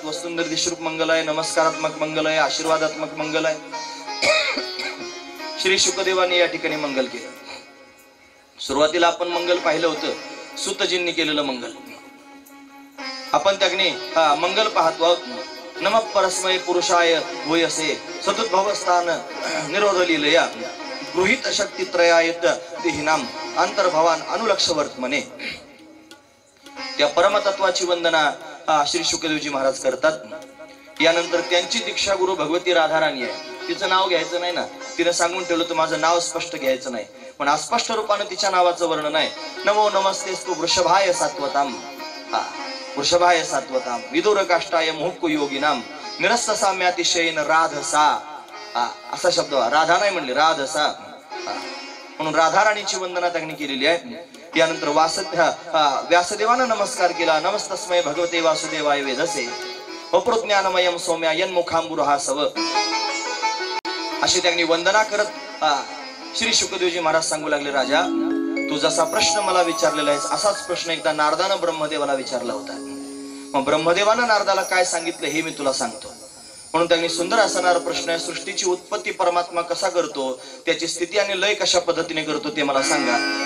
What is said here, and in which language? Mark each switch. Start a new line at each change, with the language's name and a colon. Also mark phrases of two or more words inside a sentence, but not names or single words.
Marathi: वस्तुनिर्देशरूप मंगल आहे, नमस्कारात्मक मंगल आहे, आशीर्वादात्मक मंगल आहे. श्री शुकदेवांनी या ठिकाणी मंगल केलं. सुरुवातीला आपण मंगल पाहिलं होतं, सुतजींनी केलेलं मंगल. आपण त्यांनी मंगल पाहतो आहोत.
Sanskrit: नमः परस्मै पुरुषाय भूयसे सतुद्भवस्थान निरोध लीलया गृहीत शक्ती त्रयायत देहिनाम अंतर्भवान अनुलक्षवर्तमने.
Marathi: त्या परमतत्वाची वंदना श्री शुकदेवजी महाराज करतात. यानंतर त्यांची दीक्षा गुरु भगवती राधाराणी आहे. तिचं नाव घ्यायचं नाही ना, तिने सांगून ठेवलं तर माझं नाव स्पष्ट घ्यायचं नाही. पण अस्पष्ट रूपाने तिच्या नावाचं वर्णन आहे.
Sanskrit: नमो नमस्तेस्तु वृषभाय सात्वताम. वृषभाय सात्वताम विदुर काष्टाय मुहुक्कु योगिनाम निरस्त साम्यातिशयेन राधसा.
Marathi: असा शब्द राधा नाही म्हणले, राधसा. म्हणून राधा राणीची वंदना त्यांनी केलेली आहे. त्यानंतर व्यासदेवानं नमस्कार केला.
Sanskrit: नमस्तस्मै भगवते वासुदेवाय वेधसे वप्रज्ञानमयम सौम्या यन्मुखांबुरहासव.
Marathi: अशी त्यांनी वंदना करत श्री शुकदेवजी महाराज सांगू लागले, राजा तू जसा प्रश्न मला विचारलेला आहे असाच प्रश्न एकदा नारदानं ब्रह्मदेवाला विचारला होता. मग ब्रह्मदेवानं नारदाला काय सांगितलं हे मी तुला सांगतो. म्हणून त्यांनी सुंदर असणारा प्रश्न आहे, सृष्टीची उत्पत्ती परमात्मा कसा करतो, त्याची स्थिती आणि लय कशा पद्धतीने करतो ते मला सांगा.